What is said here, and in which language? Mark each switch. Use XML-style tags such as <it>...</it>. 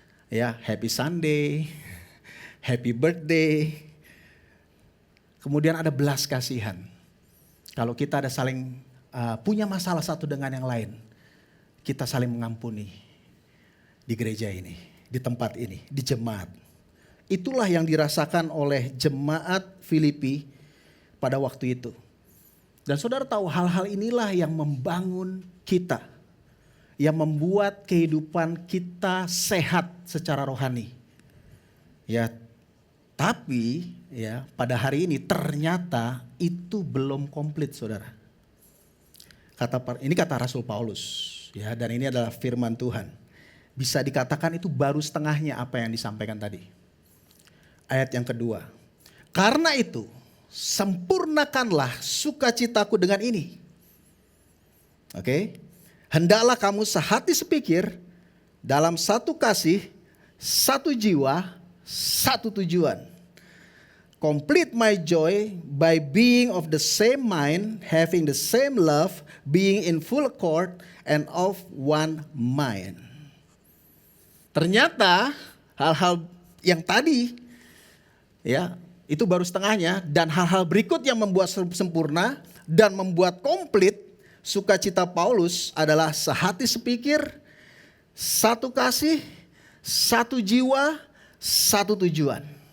<en>Ya, happy Sunday, happy birthday.</en> <id>Kemudian ada belas kasihan. Kalau kita ada saling punya masalah satu dengan yang lain, kita saling mengampuni di gereja ini, di tempat ini, di jemaat. Itulah yang dirasakan oleh jemaat Filipi pada waktu itu. Dan saudara tahu hal-hal inilah yang membangun kita, yang membuat kehidupan kita sehat secara rohani. Ya, tapi ya pada hari ini ternyata itu belum komplit, saudara. Ini kata Rasul Paulus, ya, dan ini adalah firman Tuhan. Bisa dikatakan itu baru setengahnya apa yang disampaikan tadi. Ayat yang kedua. Karena itu, sempurnakanlah sukacitaku dengan ini. Oke. Hendaklah kamu sehati sepikir, dalam satu kasih, satu jiwa, satu tujuan.</id> <en>Complete my joy by being of the same mind, having the same love, being in full accord and of one mind.</en> <id>Ternyata hal-hal yang tadi ya itu baru setengahnya, dan hal-hal berikut yang membuat sempurna dan membuat komplit sukacita Paulus adalah sehati sepikir, satu kasih, satu jiwa, satu tujuan.</id>